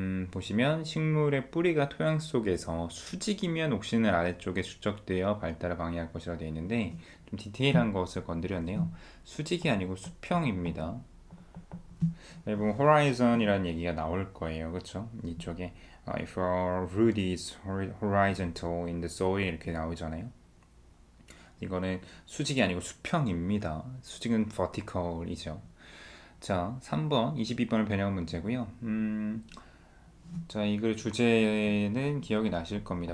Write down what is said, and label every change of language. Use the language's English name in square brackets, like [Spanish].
[Korean] 보시면 식물의 뿌리가 토양 속에서 수직이면 옥신은 아래쪽에 축적되어 발달을 방해할 것이라 되어 있는데 좀 디테일한 것을 건드렸네요. 수직이 아니고 수평입니다. 보면 horizon이라는 얘기가 나올 거예요. 그렇죠? 이쪽에 [English] if our root is horizontal in the soil [Korean] 이렇게 나오잖아요. 이거는 수직이 아니고 수평입니다. 수직은 vertical이죠. 자, 3번, 22번을 변형 문제고요. 자, 이 글 주제는 기억이 나실 겁니다.